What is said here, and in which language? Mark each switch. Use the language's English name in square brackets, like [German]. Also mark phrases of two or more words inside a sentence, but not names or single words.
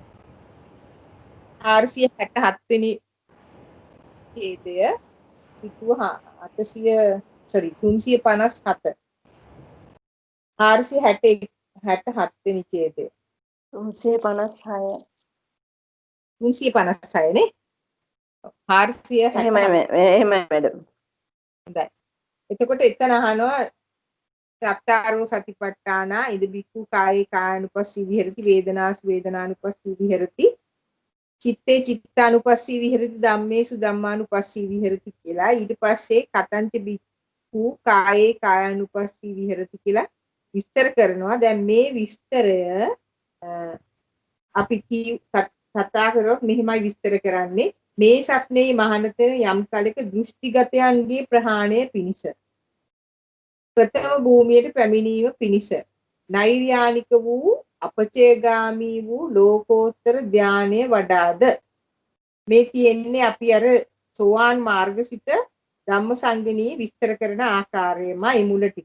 [Sinhala] 467 වෙනි ඡේදය පිටුව 357 467 වෙනි ඡේදය 356 356 නේ 460 එහෙමයි මැඩම්. හොඳයි. එතකොට එතන අහනවා [Pali] සත්තාරෝ සතිපට්ඨානා ඉද බික්ඛු කායේ කායනුපස්සී විහෙරති වේදනාසු වේදනානුපස්සී විහෙරති චිත්තේ චිත්තානුපස්සී විහෙරති ධම්මේසු ධම්මානුපස්සී විහෙරති [Sinhala] කියලා. ඊට පස්සේ [Pali] කතංච බික්ඛු කායේ කායනුපස්සී විහෙරති [Sinhala] කියලා විස්තර කරනවා. දැන් මේ විස්තරය අපි කතා කරොත් මෙහිමයි විස්තර කරන්නේ. මේ සස්නේ මහානතර යම් කලක දෘෂ්ටිගතයන්ගේ ප්‍රහාණය පිණිස ප්‍රථම භූමියට පැමිණීම පිණිස නෛර්යානික වූ අපචේගාමී වූ ලෝකෝත්තර ධානය වඩාද මේ තියෙන්නේ අපි අර සෝවාන් මාර්ගසිත ධම්මසංගණී විස්තර කරන ආකාරයමයි මුල ටික.